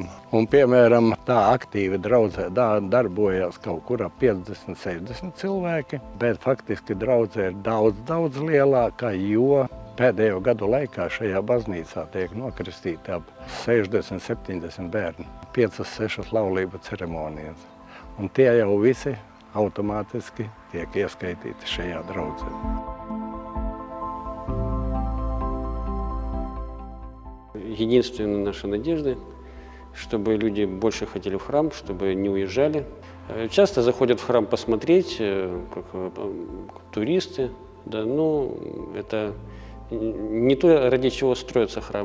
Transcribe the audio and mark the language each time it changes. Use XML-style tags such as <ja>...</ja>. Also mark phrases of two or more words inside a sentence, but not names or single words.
<lv>Un, piemēram, tā aktīvi draudzē darbojās kaut kur ap 50-60 cilvēki, bet faktiski draudzē ir daudz lielāka, jo pēdējo gadu laikā šajā baznīcā tiek nokristīti ap 60-70 bērni, 5-6 laulību ceremonijas. Un tie jau visi automātiski tiek ieskaitīti šajā draudzē.</lv> <ru>Единственная наша надежда, чтобы люди больше ходили в храм, чтобы не уезжали. Часто заходят в храм посмотреть, как туристы, да, но это не то, ради чего строятся храмы.</ru>